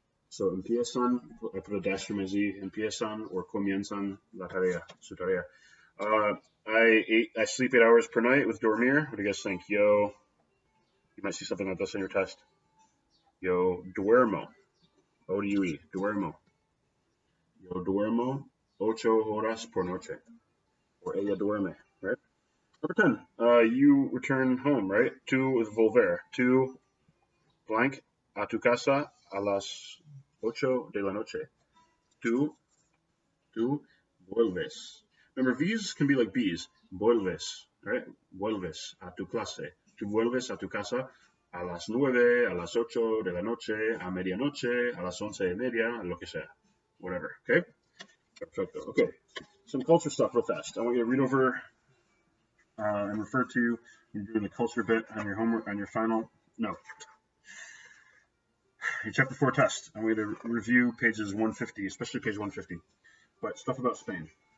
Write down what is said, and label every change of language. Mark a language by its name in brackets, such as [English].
[English] So empiezan, I put a dash from my Z, empiezan or [Spanish] comienzan la tarea, su tarea. [English] I sleep 8 hours per night with dormir. What do you guys think? Yo, you might see something like this on your test. [Spanish] Yo duermo. O-D-U-E, duermo. Yo duermo 8 horas por noche. Or ella duerme, right? [English] Number 10, you return home, right? Tú with volver. [Spanish] Tú blank a tu casa a las 8 de la noche. Tú vuelves. [English] Remember, V's can be like B's. [Spanish] Vuelves, right? Vuelves a tu clase. Tú vuelves a tu casa a las 9, a las 8 de la noche, a medianoche, a las 11:30, lo que sea. [English] Whatever, okay? Perfecto. Okay. Some culture stuff real fast. I want you to read over and refer to when you're doing the culture bit on your homework, on your final, no, your chapter 4 test. I want you to review pages 150, especially page 150. But stuff about Spain.